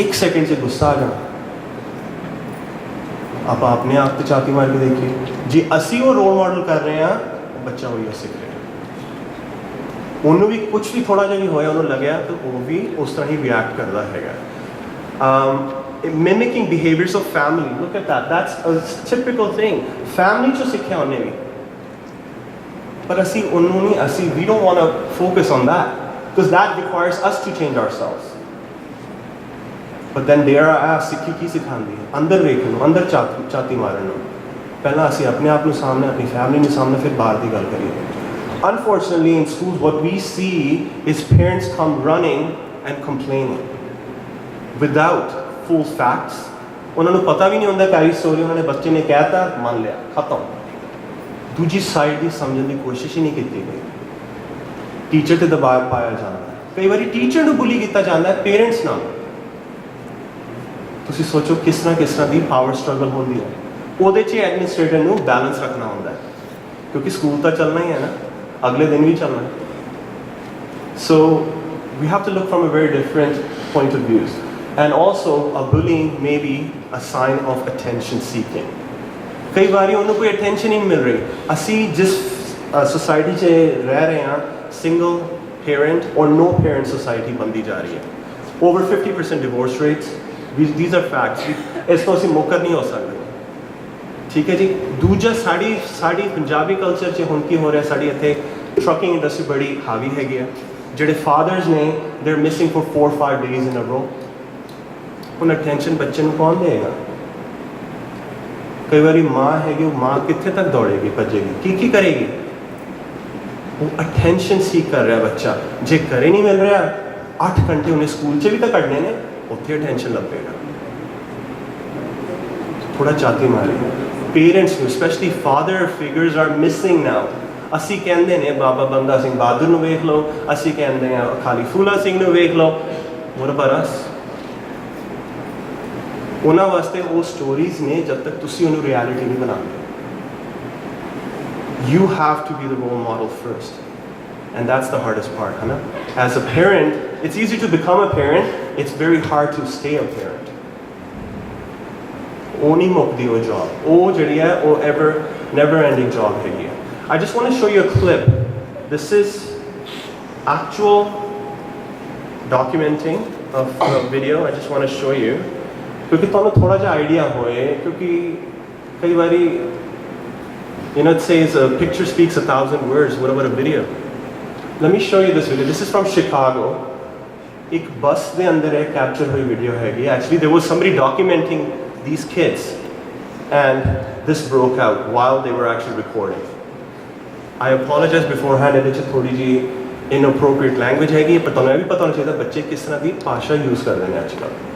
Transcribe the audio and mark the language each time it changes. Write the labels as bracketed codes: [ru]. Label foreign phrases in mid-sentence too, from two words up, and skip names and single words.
[pa] ਇੱਕ ਸੈਕਿੰਡ 'ਚ ਗੁੱਸਾ ਆ ਜਾਣਾ, ਆਪਾਂ ਆਪਣੇ ਆਪ ਤੇ ਛਾਤੀ ਮਾਰ ਕੇ ਦੇਖੀਏ, ਜੇ ਅਸੀਂ ਉਹ [en] role model [pa] ਕਰ ਰਹੇ ਹਾਂ, ਉਹ ਬੱਚਾ ਉਹੀ ਸਿੱਖ ਰਿਹਾ। ਉਹਨੂੰ ਵੀ ਕੁਝ ਵੀ ਥੋੜਾ ਜਿਹਾ ਵੀ ਹੋਇਆ, ਉਹਨੂੰ ਲੱਗਿਆ ਤਾਂ ਉਹ ਵੀ ਉਸ ਤਰ੍ਹਾਂ ਹੀ ਰਿਐਕਟ ਕਰਦਾ ਹੈਗਾ। [en] mimicking behaviors of family, look at that, that's a typical thing, [pa] family ਚੋਂ ਸਿੱਖਿਆ ਉਹਨੇ ਵੀ, ਪਰ ਅਸੀਂ ਉਹਨੂੰ ਨਹੀਂ, ਅਸੀਂ [en] we don't want to focus on that because that requires us to change ourselves. But then dare I ask, [pa] ਸਿੱਖੀ ਕੀ ਸਿਖਾਉਂਦੀ ਹੈ? ਅੰਦਰ ਵੇਖਣ ਨੂੰ, ਅੰਦਰ ਛਾਤੀ ਮਾਰਨ ਨੂੰ। ਪਹਿਲਾਂ ਅਸੀਂ ਆਪਣੇ ਆਪ ਨੂੰ ਸਾਹਮਣੇ, ਆਪਣੀ ਫੈਮਿਲੀ ਨੂੰ ਸਾਹਮਣੇ, ਫਿਰ ਬਾਹਰ ਦੀ ਗੱਲ ਕਰੀਏ। [en] Unfortunately in schools what we see is parents come running and complaining without full facts. [pa] ਉਹਨਾਂ ਨੂੰ ਪਤਾ ਵੀ ਨਹੀਂ ਹੁੰਦਾ ਸਾਰੀ ਸਟੋਰੀ, ਉਹਨਾਂ ਨੇ ਬੱਚੇ ਨੇ ਕਹਿਤਾ ਮੰਨ ਲਿਆ, ਖਤਮ। ਦੂਜੀ ਸਾਈਡ ਦੀ ਸਮਝਣ ਦੀ ਕੋਸ਼ਿਸ਼ ਹੀ ਨਹੀਂ ਕੀਤੀ ਗਈ। ਟੀਚਰ ਤੇ ਦਬਾਅ ਪਾਇਆ ਜਾਂਦਾ, ਕਈ ਵਾਰੀ ਟੀਚਰ ਨੂੰ ਬੁਲੀ ਕੀਤਾ ਜਾਂਦਾ ਹੈ ਪੇਰੈਂਟਸ ਨਾਲ। ਤੁਸੀਂ ਸੋਚੋ ਕਿਸ ਤਰ੍ਹਾਂ ਦੀ [en] power struggle [pa] ਹੁੰਦੀ ਹੈ। ਉਹਦੇ 'ਚ ਐਡਮਿਨਿਸਟ੍ਰੇਟਰ ਨੂੰ ਬੈਲੈਂਸ ਰੱਖਣਾ ਹੁੰਦਾ ਹੈ, ਕਿਉਂਕਿ ਸਕੂਲ ਤਾਂ ਚੱਲਣਾ ਹੀ ਹੈ ਨਾ, ਅਗਲੇ ਦਿਨ ਵੀ ਚੱਲਣਾ ਹੈ। [en] ਸੋ we have to look from a very different point of views. And also a bullying may be a sign of attention seeking. [pa] ਕਈ ਵਾਰੀ ਉਹਨੂੰ ਕੋਈ ਅਟੈਂਸ਼ਨ ਹੀ ਨਹੀਂ ਮਿਲ ਰਹੀ। ਅਸੀਂ ਜਿਸ ਸੋਸਾਇਟੀ 'ਚ ਰਹਿ ਰਹੇ ਹਾਂ, [en] single parent or no parent society [pa] ਬਣਦੀ ਜਾ ਰਹੀ ਹੈ। [en] Over 50% divorce rates, these are facts. [pa] ਇਸ ਤੋਂ ਅਸੀਂ ਮੁਕਰ ਨਹੀਂ ਹੋ ਸਕਦੇ, ਠੀਕ ਹੈ ਜੀ। ਦੂਜਾ ਸਾਡੀ ਪੰਜਾਬੀ ਕਲਚਰ 'ਚ ਹੁਣ ਕੀ ਹੋ ਰਿਹਾ, ਸਾਡੀ ਇੱਥੇ [en] trucking industry [pa] ਬੜੀ ਹਾਵੀ ਹੈਗੀ ਆ। [en] ਜਿਹੜੇ ਫਾਦਰਸ ਨੇ they are missing for 4-5 days in a row। [pa] ਹੁਣ ਅਟੈਂਸ਼ਨ ਬੱਚੇ ਨੂੰ ਕੌਣ ਦੇਗਾ? ਕਈ ਵਾਰੀ ਮਾਂ ਹੈਗੀ, ਉਹ ਮਾਂ ਕਿੱਥੇ ਤੱਕ ਦੌੜੇਗੀ, ਭੱਜੇਗੀ, ਕੀ ਕਰੇਗੀ? ਉਹ [en] attention seek [pa] ਕਰ ਰਿਹਾ ਬੱਚਾ। ਜੇ ਘਰੇ ਨਹੀਂ ਮਿਲ ਰਿਹਾ, 8 ਘੰਟੇ ਉਹਨੇ ਸਕੂਲ 'ਚ ਵੀ ਤਾਂ ਕੱਢਣੇ ਨੇ, ਉੱਥੇ ਅਟੈਂਸ਼ਨ ਲੱਭੇਗਾ। ਥੋੜਾ ਚਾਤੀ ਮਾਰੇ ਪੇਰੈਂਟਸ ਨੂੰ, [en] specially father figures are missing now. [pa] ਅਸੀਂ ਕਹਿੰਦੇ ਨੇ ਬਾਬਾ ਬੰਦਾ ਸਿੰਘ ਬਹਾਦਰ ਨੂੰ ਵੇਖ ਲਓ, ਅਸੀਂ ਕਹਿੰਦੇ ਹਾਂ ਖਾਲੀ ਫੂਲਾ ਸਿੰਘ ਨੂੰ ਵੇਖ ਲਓ, ਹੋਰ ਬਰਸ ਉਹਨਾਂ ਵਾਸਤੇ ਉਹ ਸਟੋਰੀਜ਼ ਨੇ ਜਦ ਤੱਕ ਤੁਸੀਂ ਉਹਨੂੰ ਰਿਐਲਿਟੀ ਨਹੀਂ ਬਣਾਉਂਦੇ। [en] You have to be the role model first. and that's the hardest part, [hi] है ना? [en] As a parent, it's easy to become a parent, it's very hard to stay a parent. [pa] ਉਹ ਨਹੀਂ ਮੁੱਕਦੀ ਉਹ job, ਉਹ ਜਿਹੜੀ ਹੈ ਉਹ [en] never ending job [pa] ਹੈਗੀ ਹੈ. [en] I just want to show you a clip. This is actual documenting of a video. I just want to show you. [pa] ਕਿਉਂਕਿ ਤੁਹਾਨੂੰ ਥੋੜਾ ਜਿਹਾ idea ਹੋਏ, ਕਿਉਂਕਿ ਕਈ ਬਾਰੀ [en] it says a picture speaks 1,000 words. What about a video? Let me show you this video. This is from Chicago. [pa] ਇੱਕ ਬੱਸ ਦੇ ਅੰਦਰ एक capture हुई video हैगी. [en] Actually, there was somebody documenting these kids, and this broke out while they were actually recording. I apologize beforehand. [pa] ਇਹਦੇ 'ਚ ਥੋੜੀ ਜੀ [en] inappropriate language [pa] ਹੈਗੀ, ਪਰ ਤੁਹਾਨੂੰ ਇਹ ਵੀ ਪਤਾ ਹੋਣਾ ਚਾਹੀਦਾ ਬੱਚੇ ਕਿਸ ਤਰ੍ਹਾਂ ਦੀ भाषा use ਕਰਦੇ ਨੇ ਅੱਜਕੱਲ.